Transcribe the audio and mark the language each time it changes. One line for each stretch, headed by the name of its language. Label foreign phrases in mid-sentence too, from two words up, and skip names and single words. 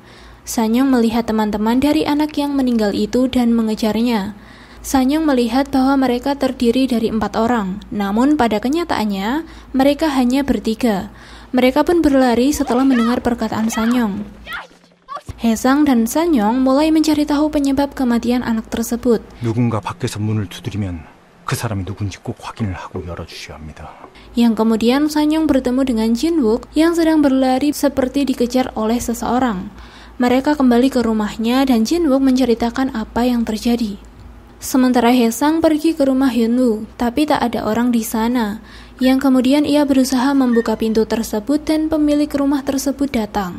Indonesian: Sanyong melihat teman-teman dari anak yang meninggal itu dan mengejarnya. Sanyong melihat bahwa mereka terdiri dari 4 orang, namun pada kenyataannya mereka hanya bertiga. Mereka pun berlari setelah mendengar perkataan Sanyong. Haesang dan Sanyong mulai mencari tahu penyebab kematian anak tersebut.
Korean: 누군가 밖에서 문을 두드리면 그 사람이 누군지 꼭 확인을 하고 열어주셔야 합니다.
Indonesian: Yang kemudian Sanyong bertemu dengan Jin-wook yang sedang berlari seperti dikejar oleh seseorang. Mereka kembali ke rumahnya dan Jin-wook menceritakan apa yang terjadi. Sementara Haesang pergi ke rumah Hyun-woo, tapi tak ada orang di sana. Yang kemudian ia berusaha membuka pintu tersebut dan pemilik rumah tersebut datang.